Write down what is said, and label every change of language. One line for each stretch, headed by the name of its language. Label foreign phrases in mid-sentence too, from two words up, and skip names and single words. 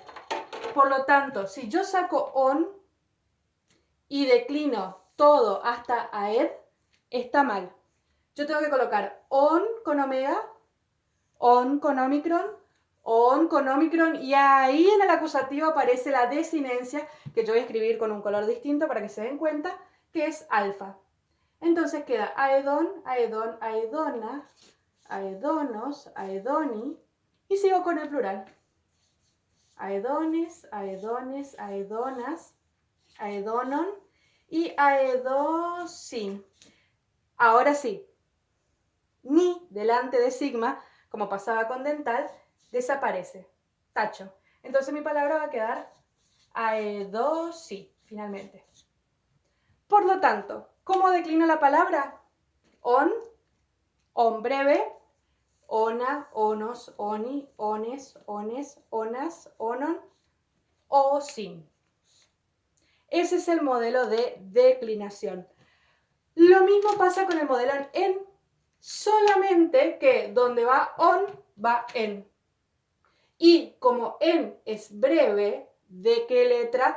Spanish: Por lo tanto, si yo saco on y declino todo hasta aed, está mal. Yo tengo que colocar on con omega, on con omicron, y ahí en el acusativo aparece la desinencia, que yo voy a escribir con un color distinto para que se den cuenta, que es alfa. Entonces queda
Greek: ἀηδών, ἀηδών, ἀηδόνα, ἀηδόνος, ἀηδόνι,
Spanish: y sigo con el plural.
Greek: ἀηδόνες, ἀηδόνες, ἀηδόνας, ἀηδόνων y ἀηδόσιν.
Spanish: Ahora sí, ni delante de sigma, como pasaba con dental, desaparece. Tacho. Entonces mi palabra va a quedar aedosi, finalmente. Por lo tanto, ¿cómo declino la palabra? On breve,
Greek: ονα, ονος, ονι, ονες, ονες, ονας, ονων, ο σιν.
Spanish: Ese es el modelo de declinación. Lo mismo pasa con el modelo en, solamente que donde va on, va en. Y como en es breve, ¿de qué letra?